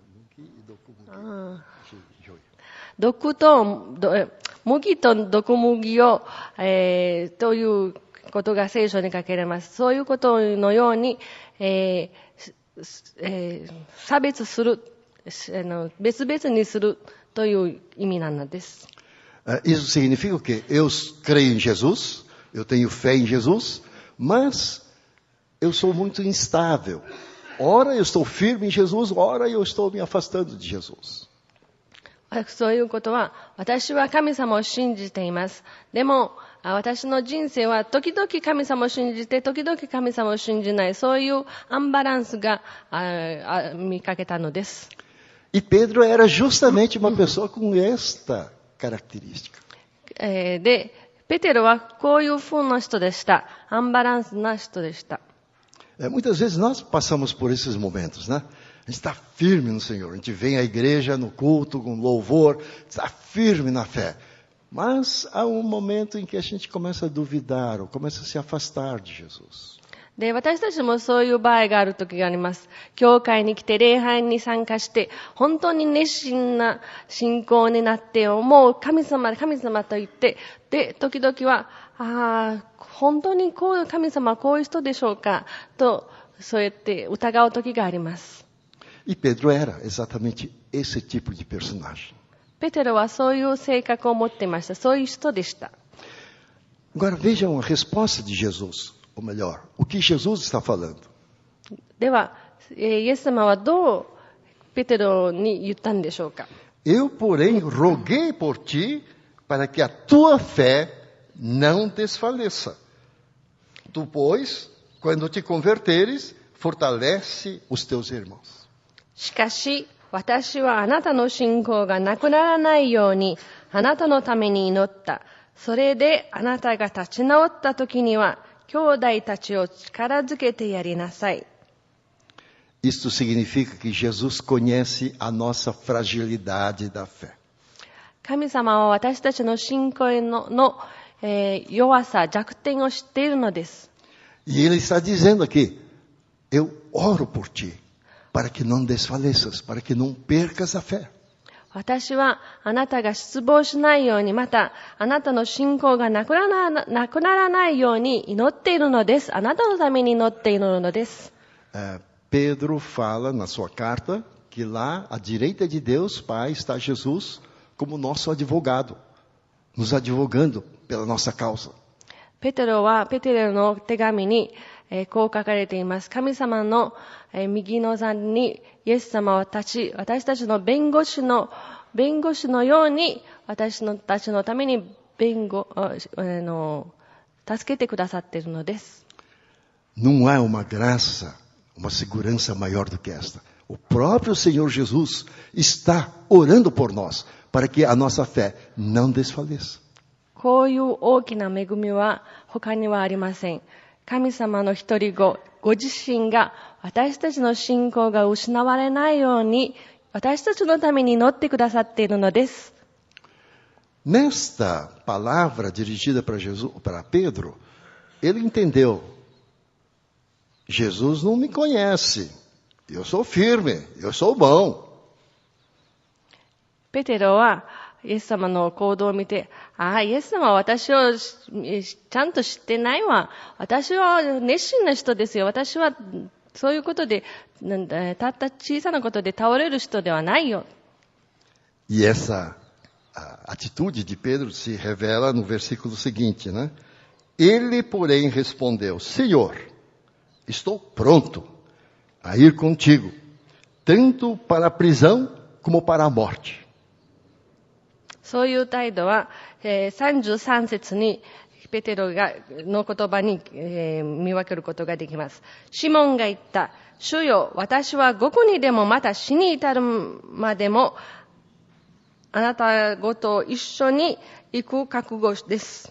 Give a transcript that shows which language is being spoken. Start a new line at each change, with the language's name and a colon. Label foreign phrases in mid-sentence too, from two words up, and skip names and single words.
Japanese: 毒と麦と毒麦を、ということが聖書に書かれます。そういうことのように、差別する、別々にするという意味なのです。
Portuguese: Isso significa o quê? Eu creio em Jesus, eu tenho fé em Jesus, mas eu sou muito instável. Ora eu estou firme em Jesus, ora eu estou me afastando de Jesus.
Japanese: そういうことは、私は神様を信じています。でも、私の人生は時々神様を信じて、時々神様を信じない、そういうアンバランスが見かけたのです。
Portuguese: E Pedro era justamente uma pessoa com esta característica.
Japanese: で、ペテロはこういう風な人でした。アンバランスな人でした。
Portuguese: Muitas vezes nós passamos por esses momentos, né? A gente está firme no Senhor. A gente vem à igreja no culto, com louvor, está firme na fé. Mas há um momento em que a gente começa a duvidar ou começa a se afastar de Jesus.
Japanese: で、私たちもそういう場合がある時があります。教会に来て礼拝に参加して、本当に熱心な信仰になって、もう神様と言って、で、時々は、本当にこういう神様はこういう人でしょうかと、そうやって疑う時があります。
Portuguese: E Pedro era exatamente esse tipo de personagem.
Japanese: ペテロはそういう性格を持っていました。そういう人でした。
Portuguese: Agora vejam a resposta de Jesus, ou melhor, o que Jesus está falando.
Japanese: では、イエス様はどうペテロに言ったんでしょうか。
Portuguese: Eu, porém, roguei por ti para que a tua fé não desfaleça. Tu, pois, quando te converteres, fortalece os teus irmãos.
Japanese: しかし、私はあなたの信仰がなくならないように、あなたのために祈った。それであなたが立ち直った時には、兄弟たちを力づけてやりなさい。
Portuguese: Isto significa que Jesus conhece a nossa fragilidade da fé.
Japanese: 神様は私たちの信仰の弱さ、弱点を知っているのです。
Portuguese: E Ele está dizendo aqui, eu oro por ti, para que não desfaleças, para que não percas a fé.
Japanese: 私はあなたが失望しないように、またあなたの信仰がなくならないように祈っているのです。あなたのために祈っているのです。
Portuguese: Pedro fala na sua carta que lá à direita de Deus, Pai, está Jesus como nosso advogado, nos advogando pela nossa causa.
Japanese: ペテロの手紙に、こう書かれています。神様の、右の座にイエス様は私たちの弁護士のように私たちのために助けてくださっているのです。
Portuguese: Não há uma graça, uma segurança maior do que esta. O próprio Senhor Jesus está orando por nós, para que a nossa fé não desfaleça.
Japanese: こういう大きな恵みは他にはありません。神様の一人子、ご自身が私たちの信仰が失われないように、私たちのために祈ってくださっているのです。
Portuguese: Nesta palavra dirigida para Pedro, ele entendeu. Jesus não me conhece. Eu sou firme, eu sou bom.
Japanese: ペテロはイエス様の行動を見て、イエス様は私をちゃんと知ってないわ。私は熱心な人ですよ。私はそういうことで、たった小さなことで倒れる人ではないよ。
Portuguese: E essa atitude de Pedro se revela no versículo seguinte, né? Ele, porém, respondeu, Senhor, estou pronto a ir contigo, tanto para a prisão como para a morte.
Japanese: そういう態度は、33節にペテロの言葉に、見分けることができます。シモンが言った。主よ、私はどこにでもまた死に至るまでもあなたごと一緒に行く覚悟です。